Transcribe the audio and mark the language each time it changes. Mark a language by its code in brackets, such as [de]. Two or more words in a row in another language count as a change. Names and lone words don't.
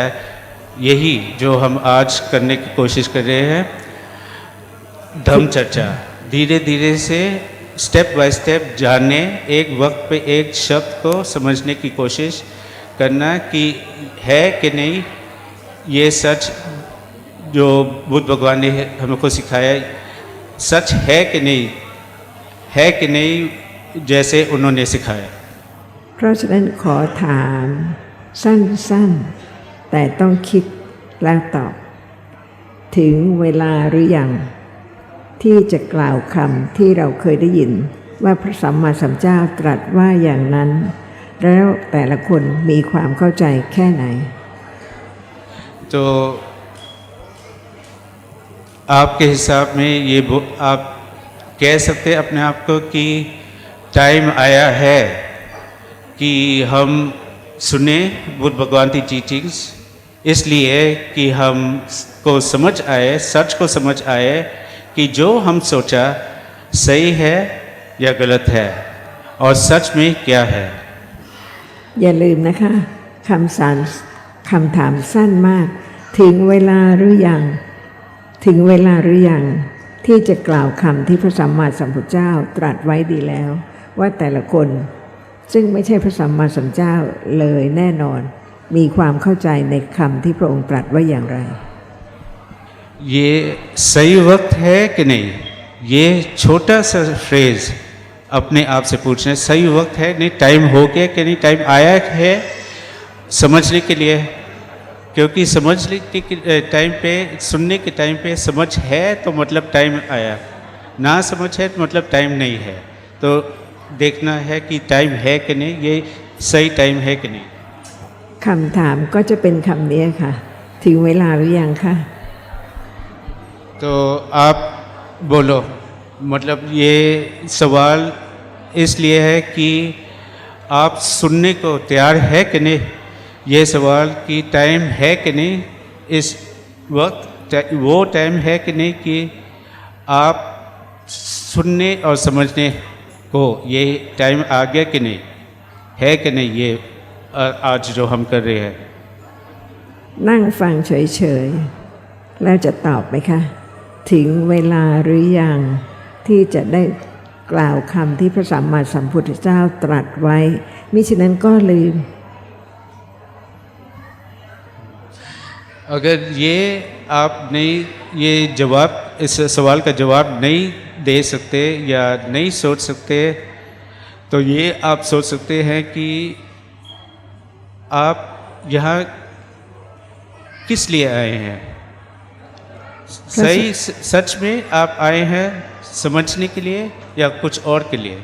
[hi] यही जो हम आज करने की कोशिश कर रहे हैं, धम्म चर्चा, धीरे धीरे से [en] step by step [hi] जानने, एक वक्त पे एक शब्द को समझने की कोशिश करना कि है कि नहीं ये सच जो बुद्ध भगवान ने हमको सिखाया, सच है कि नहीं जैसे उन्होंने सिखाया। [th] เพราะฉะนั้นขอถามสั้นๆแต่ต้องคิดแล้วตอบถึงเวลาหรือยังที่จะกล่าวคำที่เราเคยได้ยินว่าพระสัมมาสัมพุทธเจ้าตรัสว่าอย่างนั้นแล้วแต่ละคนมีความเข้าใจแค่ไหน [hi] तो आपके हिसाब में ये आप कह सकते हैं अपने आप को कि टाइम आया है कि हम सुने बुद्ध भगवान की टीचिंग्स, इसलिए कि हमको समझ आए, सच को समझ आए कि जो हम सोचा सही है या गलत है और सच में क्या है। [th] อย่าลืมนะคะคำถามสั้นมากถึงเวลาหรือยังที่จะกล่าวคำที่พระสัมมาสัมพุทธเจ้าตรัสไว้ดีแล้วว่าแต่ละคนซึ่งไม่ใช่พระสัมมาสัมพุทธเจ้าเลยแน่นอนมีความเข้าใจในคำที่พระองค์ตรัสไว้อย่างไร [hi] ये सही वक्त है कि नहीं, ये छोटा सा फ्रेज अपने आप से पूछना, सही वक्त है नहीं, टाइम हो गया कि नहीं, टाइम आया है समझने के लिए, क्योंकि समझने के टाइम पे, सुनने के टाइम पे समझ है तो मतलब टाइम आया, ना समझ है तो मतलब टाइम नहीं है। तो देखना है कि टाइम है कि नहीं, ये सही टाइम है कि नहीं। [th] คำถามก็จะเป็นคำนี้ค่ะถึงเวลาหรือยังคะ [hi] तो आप बोलो, मतलब ये सवाल इसलिए है कि आप सुनने को तैयार है कि नहीं, ये सवाल कि टाइम है कि नहीं, इस वक्त वो टाइम है कि नहीं कि आप सुनने और समझने को ये टाइम आ गया कि नहीं, है कि नहीं, ये आज जो हम कर रहे हैं। [th] นั่งฟังเฉยๆแล้วจะตอบไหมคะถึงเวลาหรือยังที่จะได้กล่าวคำที่พระสัมมาสัมพุทธเจ้าตรัสไว้มิฉะนั้นก็ลืม [hi] अगर ये आप नहीं, ये जवाब, इस सवाल का जवाब नहीं दे सकते या नहीं सोच सकते, तो ये आप सोच सकते हैं कि आप यहाँ किस लिए आए हैं, सही सच में आप आए हैं समझने के लिए या कुछ और के लिए?